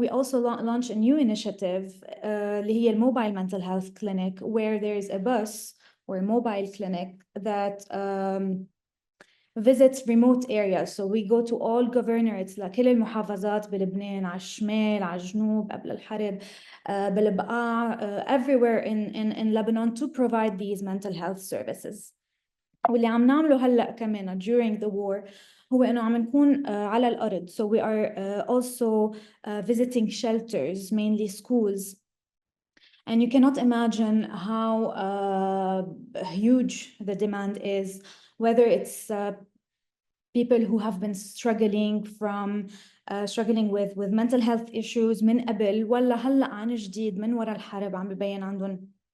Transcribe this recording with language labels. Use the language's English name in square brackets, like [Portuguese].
[English] We also launched a new initiative [Arabic] اللي هي [English] mobile mental health clinic, where there is a bus or a mobile clinic that visits remote areas. So we go to all governorates [Arabic] لكل المحافظات بلبنان، على الشمال، على الجنوب، قبل الحرب، بالبقاع, [English] everywhere in Lebanon to provide these mental health services. [Arabic] واللي عم نعمله هلا كمان [English] during the war [Arabic] هو إنه عم نكون على الأرض. [English] So we are also visiting shelters, mainly schools. And you cannot imagine how huge the demand is, whether it's people who have been struggling with mental health issues [Arabic] من قبل، ولا هلا عن جديد من وراء الحرب عم ببين عندهم